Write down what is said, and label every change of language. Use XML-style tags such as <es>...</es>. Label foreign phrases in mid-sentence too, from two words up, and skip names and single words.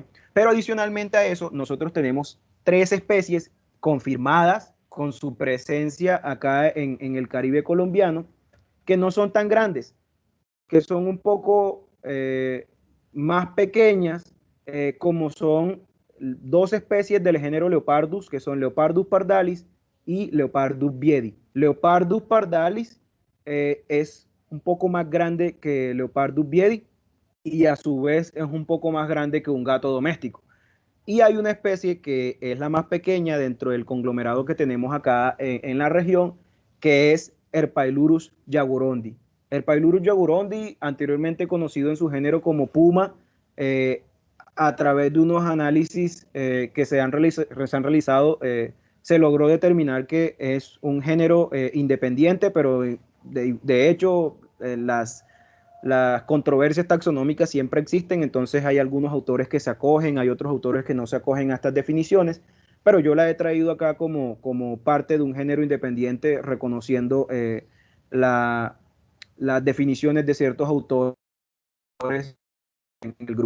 <es>pero adicionalmente a eso nosotros tenemos 3 especies confirmadas con su presencia acá en el Caribe colombiano, que no son tan grandes, que son un poco más pequeñas, como son 2 especies del género Leopardus, que son Leopardus pardalis y Leopardus viedi. Leopardus pardalis es un poco más grande que Leopardus viedi y a su vez es un poco más grande que un gato doméstico. Y hay una especie que es la más pequeña dentro del conglomerado que tenemos acá en la región, que es Herpailurus jaguarundi. Herpailurus jaguarundi, anteriormente conocido en su género como puma, a través de unos análisis que se han realizado, se logró determinar que es un género independiente, pero de hecho las controversias taxonómicas siempre existen, entonces hay algunos autores que se acogen, hay otros autores que no se acogen a estas definiciones, pero yo la he traído acá como parte de un género independiente, reconociendo las definiciones de ciertos autores en el grupo.</es>